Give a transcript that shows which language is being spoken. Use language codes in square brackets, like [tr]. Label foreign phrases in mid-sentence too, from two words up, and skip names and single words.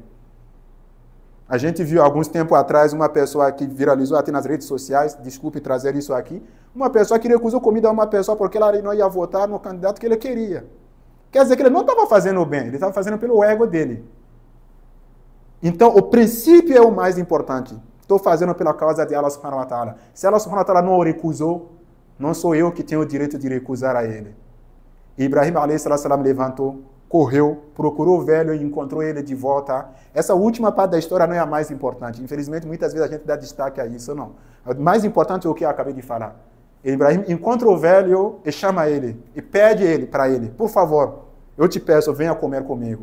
[pt] A gente viu alguns tempos atrás uma pessoa que viralizou até nas redes sociais, desculpe trazer isso aqui, uma pessoa que recusou comida a uma pessoa porque ela não ia votar no candidato que ele queria. Quer dizer que ele não estava fazendo o bem, ele estava fazendo pelo ego dele. Então, o princípio é o mais importante. Estou fazendo pela causa de Allah [ar] سبحانه و تعالى. [pt] Se Allah [ar] سبحانه و تعالى [pt] não o recusou, não sou eu que tenho o direito de recusar a ele. E Ibrahim a.s. levantou, correu, procurou o velho e encontrou ele de volta. Essa última parte da história não é a mais importante. Infelizmente, muitas vezes a gente dá destaque a isso, não. O mais importante é o que eu acabei de falar. Ibrahim encontra o velho e chama ele, e pede ele para ele, por favor, eu te peço, venha comer comigo.